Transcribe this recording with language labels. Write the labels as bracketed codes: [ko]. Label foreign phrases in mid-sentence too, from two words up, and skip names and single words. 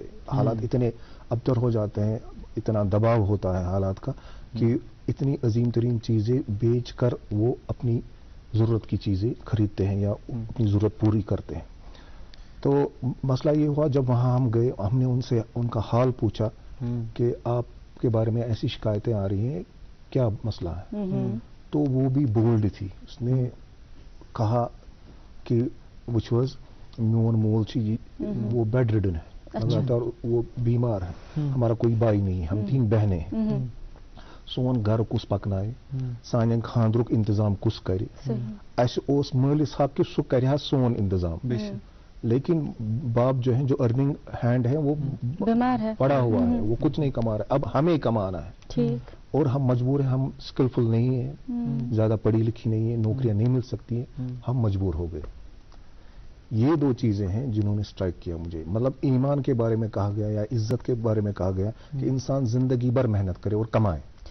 [ur] حالات اتنے ابتر ہو جاتے ہیں, اتنا دباؤ ہوتا ہے حالات کا کہ اتنی عظیم ترین چیزیں بیچ کر وہ اپنی ضرورت کی چیزیں خریدتے ہیں یا اپنی ضرورت پوری کرتے ہیں. تو مسئلہ یہ ہوا جب وہاں ہم گئے, ہم نے ان سے ان کا حال پوچھا کہ آپ کے بارے میں ایسی شکایتیں آ رہی ہیں, کیا مسئلہ ہے؟ تو وہ بھی بولڈ تھی, اس نے کہا کہ [ks] وچ واز میون مول چی [ur] وہ [en] bed ridden [ur] ہے, اور وہ بیمار ہے, ہمارا کوئی بھائی نہیں ہے, ہم 3 بہنیں ہیں. [ks] سون گھر کس پکنائے, سانین خاندرک انتظام کس کرے, اس اوس مالس حق کہ سہ کرِ سون انتظام. [ur] لیکن باپ جو ہیں, جو [en] earning hand [ur] ہے, وہ بیمار ہے, پڑا ہوا ہے, وہ کچھ نہیں کما رہا ہے, اب ہمیں کمانا ہے. ٹھیک. اور ہم مجبور ہیں, ہم اسکلفل نہیں ہیں, زیادہ پڑھی لکھی نہیں ہے, نوکریاں نہیں مل سکتی ہیں, ہم مجبور ہو گئے. یہ 2 چیزیں ہیں جنہوں نے اسٹرائک کیا مجھے. مطلب ایمان کے بارے میں کہا گیا یا عزت کے بارے میں کہا گیا کہ انسان زندگی بھر محنت کرے اور کمائے.